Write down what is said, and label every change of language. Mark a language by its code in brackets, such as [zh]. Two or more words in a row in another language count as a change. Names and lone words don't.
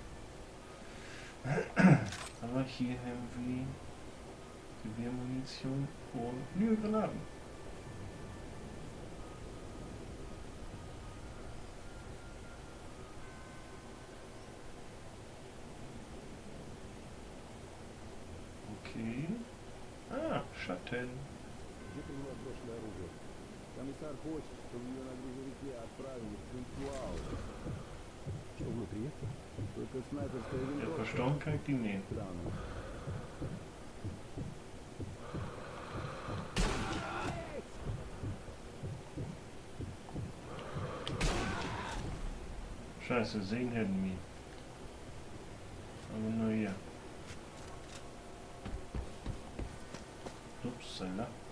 [de] Aber hier haben wir Gewehrmunition und neue Granaten. Okay. Ah, Schatten. [ru] Комиссар хочет, чтобы ее на грузовике отправили в Цинцуау. Что внутри? Только снайперская [de] Ja, [ru] винтовка. [de] verstauen kann ich die nehmen. [ru] Странно. [de] Scheiße, sehen hätten wir. Aber nur hier. Upsala.